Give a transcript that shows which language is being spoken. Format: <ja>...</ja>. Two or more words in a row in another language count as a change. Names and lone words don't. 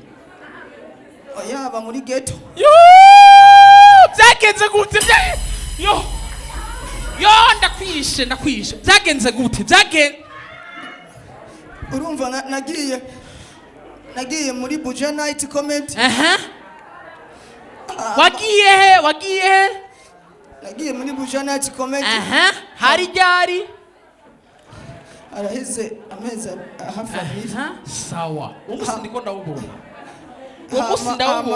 <rn>oya aba muri ghetto byagenze gute ndakwishe byagenze gute urumva nagiye muri Puja Night Comedy wagiye he nagiye muri Puja Night Comedy hari ryari araheze amezi hafi abiri sawa umunsi ndiko ndawubona umunsi ndawubona</rn>